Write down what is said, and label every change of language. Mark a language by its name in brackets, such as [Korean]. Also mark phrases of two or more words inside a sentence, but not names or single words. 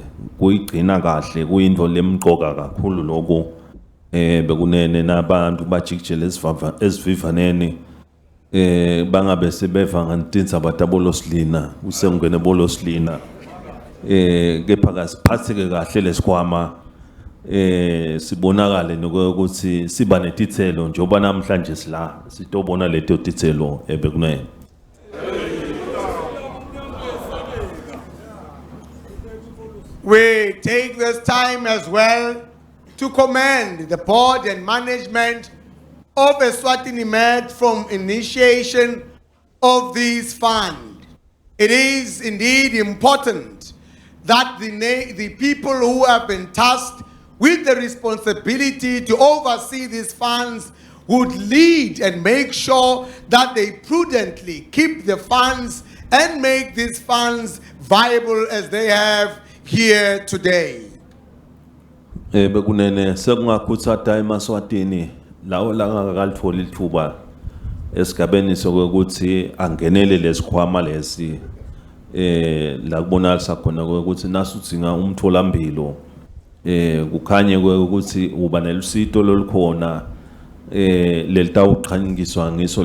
[Swati] kuyigcina kahle kuyinto lemqoka kakhulu lokho bekunene nabantu bajikijela esivivaneni bangabe sebeva ngantinza batabolosihlina usengene bolosihlina kepha kasiphatheke kahle lesikhwama sibonakale nokuthi siba netithelo njengoba namhlanje sila sitobona leto tithelo bekunene. [English] We take this time as well to commend the board and management of Eswatini Med from initiation of this fund. It is indeed important that the people who have been tasked with the responsibility to oversee these funds would lead and make sure that they prudently keep the funds and make these funds viable as they have here today. [Swati] Bekunene sekungakhuthata eMswatini lawo langakalithola ithuba esigabeni sokuthi angenele lesikhwama lesi la kubonakala khona ukuthi nasudzinga umtholampilo kukhanye ukuthi uba nelusito lolukhona lelitawuqhankiswa ngiso